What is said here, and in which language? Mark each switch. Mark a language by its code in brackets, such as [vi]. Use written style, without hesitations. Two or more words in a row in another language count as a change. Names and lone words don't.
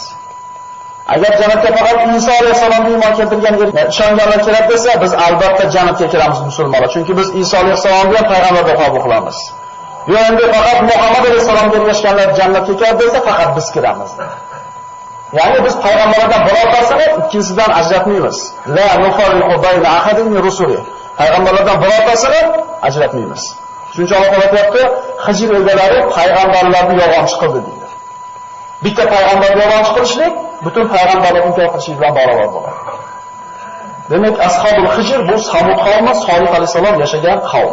[uz] Agar jannatga faqat Iso alayhisolamga iymon keltirganlar, ishonganlar kiradi desa, biz albatta jannatga kiramiz musulmonlar, chunki biz Iso alayhisolamga payg'ambar deb qabul qilamiz. Yo'q, faqat Muhammad alayhisolamga ergashganlar jannatga kiradi desa, faqat biz kiramiz. Ya'ni biz payg'ambarlardan birortasini ikkinchisidan ajratmaymiz. [ar] لا نفرق بين أحد من رسله. [uz] Payg'ambarlardan birortasini ajratmaymiz. Shuning uchun Alloh taolo aytayapti, Hijr egalari payg'ambarlarni yolg'onchi qildi deydi. Bitta payg'ambarni yolg'onchi qilishlik butun payg'ambarlarni inkor qilish bilan barobar bo'ladi. Demak, [ar] أصحاب الحجر [uz] bu Samud qavmi, Solih alayhisalom yashagan qavm.